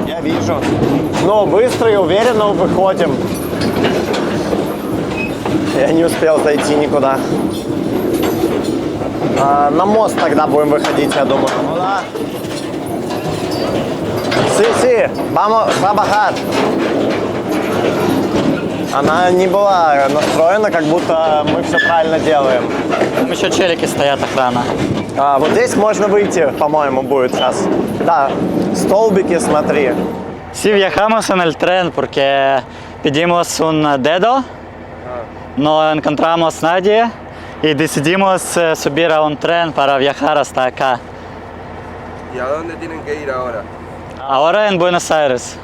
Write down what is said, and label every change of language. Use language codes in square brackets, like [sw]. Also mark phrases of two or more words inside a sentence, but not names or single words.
[ru] Я вижу. Но быстро и уверенно выходим. Я не успел зайти никуда. На мост тогда будем выходить, я думаю. Ну да. Си, [es] vamos a bajar. [ru] Она не была настроена, как будто мы все правильно делаем. Там еще челики стоят, охрана. Вот здесь можно выйти, по-моему, будет сейчас. Да, столбики, смотри. [es] Si viajamos en el tren porque pedimos un dedo, no encontramos nadie y decidimos subir a un tren para viajar hasta acá. ¿Y a dónde tienen que ir ahora? Ahora en Buenos Aires.